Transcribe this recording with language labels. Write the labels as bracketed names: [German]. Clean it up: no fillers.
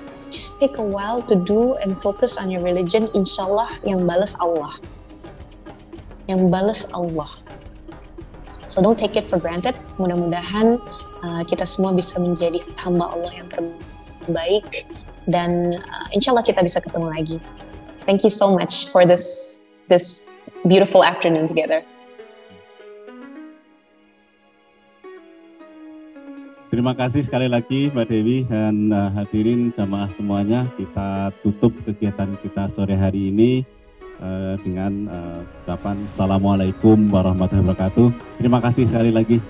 [English] just take a while to do and focus on your religion. Inshallah [Indonesian] yang balas Allah. Yang balas Allah. [English] So don't take it for granted. [Indonesian] Mudah-mudahan kita semua bisa menjadi hamba Allah yang terbaik, dan inshallah kita bisa ketemu lagi. [English] Thank you so much for this beautiful afternoon together. [Indonesian] Terima kasih sekali lagi Mbak Dewi dan hadirin jamaah semuanya. Kita tutup kegiatan kita sore hari ini dengan ucapan Assalamualaikum warahmatullahi wabarakatuh. Terima kasih sekali lagi.